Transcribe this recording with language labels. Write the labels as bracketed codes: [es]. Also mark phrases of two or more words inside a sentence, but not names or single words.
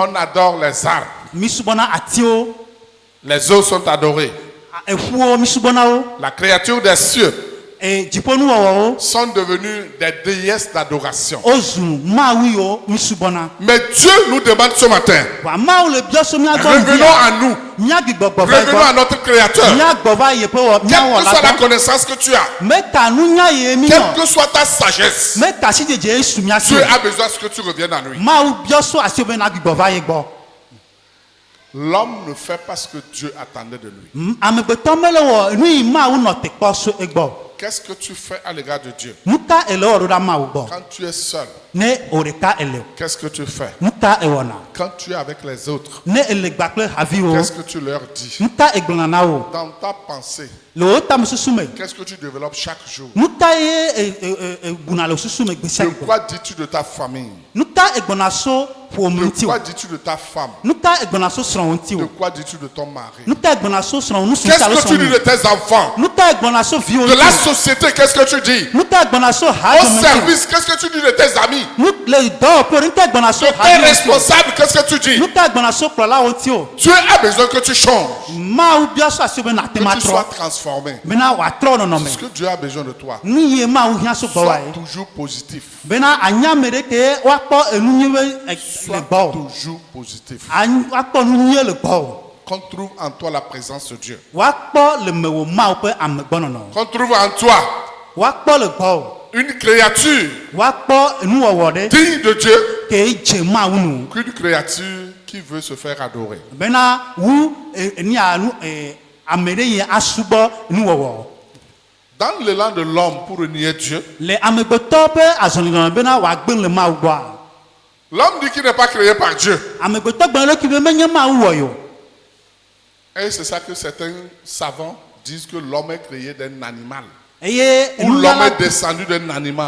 [fr] On adore les arbres. [ee] Mi subɔna atiwo. [fr] Les eaux sont adorées. [ee] Eƒuwo mi subɔna wo. [fr] La créature des cieux [ee] e dziƒonuwɔwɔwo [fr] sont devenus des déesses d'adoration. [ee] wozu mawu yiwo misubɔna [fr] Mais Dieu nous demande ce matin, [ee] wa mawu le biɔso miagbɔ [fr] revenons à nous, [ee] miagbigbɔgbɔ va [fr] revenons à [ee] gbɔ [fr] notre Créateur. [ee] miagbɔ va yeƒe wɔ [fr] Quelle [ee] miawɔ [fr] que la soit la [ee] gbɔ [fr] connaissance que tu as, [ee] meka nunya ye mi [fr] quelle [ee] yɔ [fr] que soit ta sagesse, [ee] meka si dzedze ye su miasi [fr] Dieu a besoin que tu reviennes à lui. [ee] mawu biɔso asi be nagbigbɔ va ye gbɔ [fr] L'homme ne fait pas ce que Dieu attendait de lui. [ee] amegbetɔ mele wɔ nu yi mawu nɔ te kpɔ so egbɔ [fr] Qu'est-ce que tu fais à l'égard de Dieu? [ee] nu ka ele wɔ ɖo ɖa mawu gbɔ [fr] Quand tu es seul, [ee] ne o ɖeka ele o [fr] qu'est-ce que tu fais? [ee] nu ka ewɔna [fr] Quand tu es avec les autres, [ee] ne ele gba kple haviwo [fr] qu'est-ce que tu leur dis? [ee] nu ka egblɔna na wo [fr] Dans ta pensée, [ee] le wo tamesusu me [fr] qu'est-ce que tu développes chaque jour? [ee] nu ka ye egbuna le susu me gbe sia [fr] De [ee] gbe [fr] quoi dis-tu de ta famille? [ee] nu ka egbɔna so ƒome [fr] De [ee] ŋuti o [fr] quoi dis-tu de ta femme? [ee] nu ka egbɔna so srɔ̃ ŋuti [fr] De [ee] o [fr] quoi dis-tu de ton mari? [ee] nu ka egbɔna so srɔ̃ nu su [fr] Qu'est-ce [ee] alo [fr] que tu dis [ee] srɔ̃ [fr] de tes enfants? [ee] nu ka egbɔna so viwo [fr] De la [ee] ŋuti [fr] société, qu'est-ce que tu dis? [ee] nu ka egbɔna so ha [fr] Au [ee] dome ŋuti [fr] service, qu'est-ce que tu dis de tes amis? [ee] nu le dɔwɔƒe nu ka egbɔna so [fr] De [ee] ha [fr] tes [ee] dome ŋuti [fr] responsables, qu'est-ce que tu dis? [ee] nu ka egbɔna so kplɔlawo ŋuti o [fr] Dieu a besoin que tu changes, [ee] mawu biɔso asi be nate [fr] que [ee] ma [fr] tu [ee] trɔ [fr] sois transformé. [ee] bena wòatrɔ nɔnɔme [fr] Parce que Dieu a besoin de toi. [ee] nu ye mawu hiã so gbɔ wa [fr] Sois [ee] ye [fr] toujours positif. [ee] bena anyame ɖe ke woakpɔ enu nyui be le [fr] Sois [ee] gbɔ o [fr] toujours positif. [ee] woakpɔ nu nyuie le gbɔ o [fr] Qu'on trouve en toi la présence de Dieu. [ee] woakpɔ le mewò mawu ƒe amegbɔnɔnɔ [fr] Qu'on trouve en toi [ee] woakpɔ le gbɔ o [fr] une créature [ee] woakpɔ nuwɔwɔ ɖe [fr] digne de Dieu [ee] ke dze mawu nu [fr] qu'une créature qui veut se faire adorer. [ee] bena wu ame ɖe yi asubɔ nuwɔwɔ [fr] Dans l'élan de l'homme pour renier Dieu, [ee] le amegbetɔ ƒe azɔlilɔlɔ bena wòagbe le mawu gbɔa [fr] l'homme dit qu'il n'est pas créé par Dieu. [ee] amegbetɔ gblɔ ɖe ki be menye mawu wɔ yo [fr] Et c'est ça que certains savants disent que l'homme est créé d'un animal. [ee] eye [fr] Ou l'homme [ee] nunyala [fr] est descendu d'un animal.